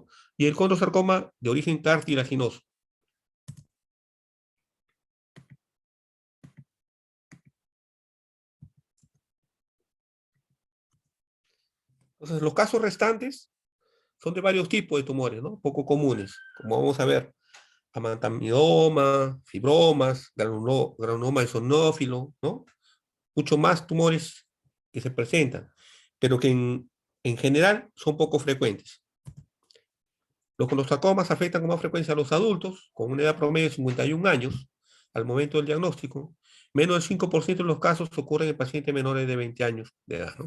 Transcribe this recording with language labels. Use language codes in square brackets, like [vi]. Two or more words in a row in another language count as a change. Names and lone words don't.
[es] Y el condrosarcoma de origen cartilaginoso. Entonces, los casos restantes son de varios tipos de tumores, ¿no? Poco comunes, como vamos a ver, amantamidoma, fibromas, granuloma esonófilo, ¿no? Muchos más tumores que se presentan, pero que en general son poco frecuentes. Los colosarcomas afectan con más frecuencia a los adultos, con una edad promedio de 51 años al momento del diagnóstico. Menos del 5% de los casos ocurren en pacientes menores de 20 años de edad, ¿no?